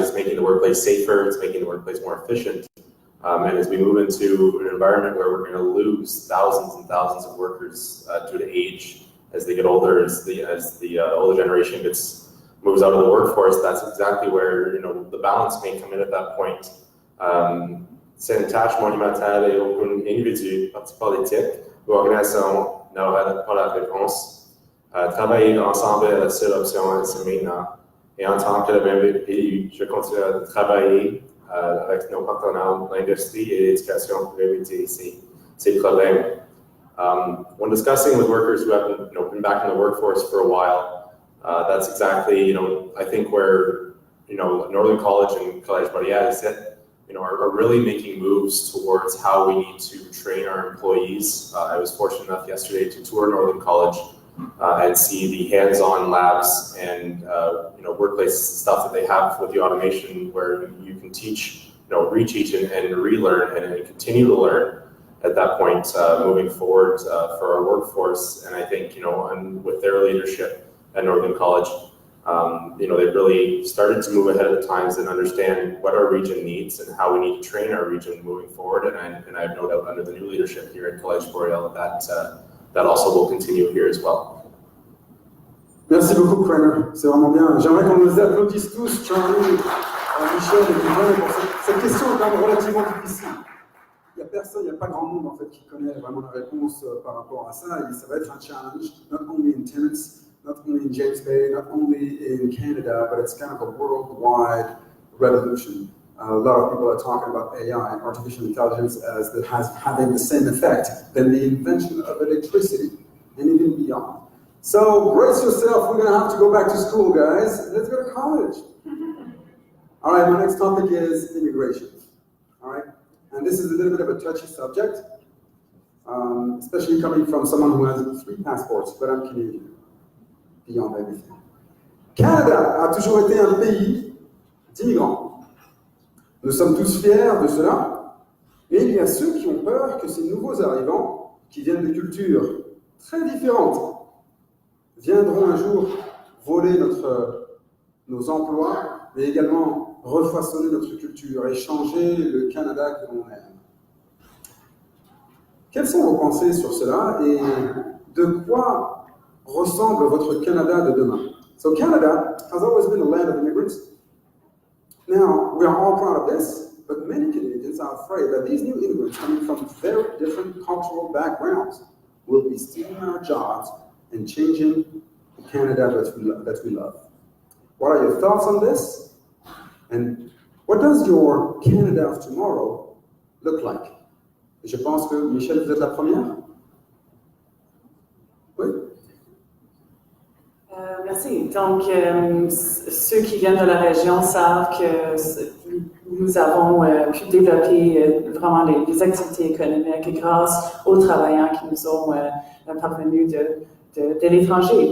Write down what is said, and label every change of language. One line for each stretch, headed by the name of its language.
English: It's making the workplace safer, it's making the workplace more efficient. And as we move into an environment where we're going to lose thousands and thousands of workers due to age, as they get older, as the older generation moves out of the workforce, that's exactly where the balance may come in at that point.
French: C'est une tâche monumentale et aucun individu, parti politique ou organisation n'aura pas la réponse. Travailler ensemble est la seule option, c'est maintenant. Et en tant que membre pays, je continue à travailler avec nos partenaires, l'industrie et l'éducation pour éviter ces problèmes.
English: When discussing with workers who have been back in the workforce for a while, that's exactly I think where Northern College and Collège Boréal are really making moves towards how we need to train our employees. I was fortunate enough yesterday to tour Northern College and see the hands-on labs and workplace stuff that they have with the automation, where you can teach, reteach and relearn and continue to learn at that point moving forward for our workforce. And I think and with their leadership at Northern College, they've really started to move ahead of the times and understand what our region needs and how we need to train our region moving forward. And I have no doubt under the new leadership here at Collège Boréal that also will continue here as well.
French: Merci beaucoup, Crainer. C'est vraiment bien. J'aimerais qu'on nous applaudisse tous, Charlie, Michel et Yvonne, pour cette question est quand même relativement difficile. Il n'y a pas grand monde en fait qui connaît vraiment la réponse par rapport à ça. Et ça va être un challenge,
English: not only in Timmins, not only in James-Bay, not only in Canada, but it's kind of a worldwide revolution. A lot of people are talking about AI, artificial intelligence, as having the same effect than the invention of electricity and even beyond. So brace yourself, we're going to have to go back to school, guys. Let's go to college. All right, my next topic is immigration. All right, and this is a little bit of a touchy subject, especially coming from someone who has 3 passports, but I'm Canadian, beyond everything.
French: Canada a toujours été un pays d'immigrants. Nous sommes tous fiers de cela, mais il y a ceux qui ont peur que ces nouveaux arrivants, qui viennent de cultures très différentes, viendront un jour voler nos emplois, mais également refaçonner notre culture et changer le Canada que l'on aime. Quelles sont vos pensées sur cela et de quoi ressemble votre Canada de demain?
English: So Canada has always been a land of immigrants. Now, we are all proud of this, but many Canadians are afraid that these new immigrants coming from very different cultural backgrounds will be stealing our jobs and changing the Canada that we love. What are your thoughts on this? And what does your Canada of tomorrow look like?
French: Je pense que, Michel, vous êtes la première. Oui? Merci. Donc, ceux qui viennent de la région savent que nous avons pu développer vraiment les activités économiques grâce aux travailleurs qui nous ont parvenus de l'étranger.